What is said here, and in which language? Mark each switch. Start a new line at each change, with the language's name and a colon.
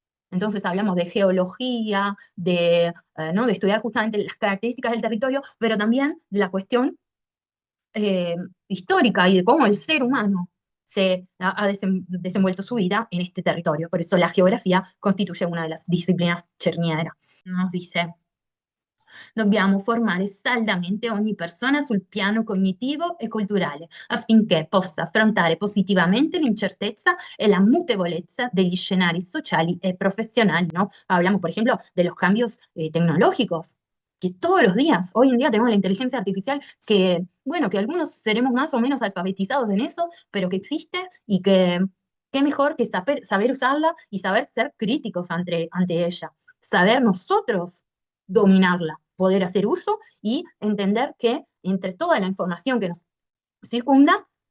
Spanish: Entonces hablamos de geología, ¿no? De estudiar justamente las características del territorio, pero también de la cuestión eh, histórica y de cómo el ser humano ha desenvuelto su vida en este territorio. Por eso la geografía constituye una de las disciplinas cernieras. Nos dice,
Italian: dobbiamo formare saldamente ogni persona sul piano cognitivo e culturale affinché possa affrontare positivamente l'incertezza e la mutevolezza degli scenari sociali e profesionali, ¿no?
Spanish: Hablamos, por ejemplo, de los cambios tecnológicos, que todos los días, hoy en día tenemos la inteligencia artificial que, bueno, que algunos seremos más o menos alfabetizados en eso, pero que existe y que qué mejor que saber usarla y saber ser críticos ante ella, saber nosotros dominarla, poder hacer uso y entender que entre toda la información que nos circunda,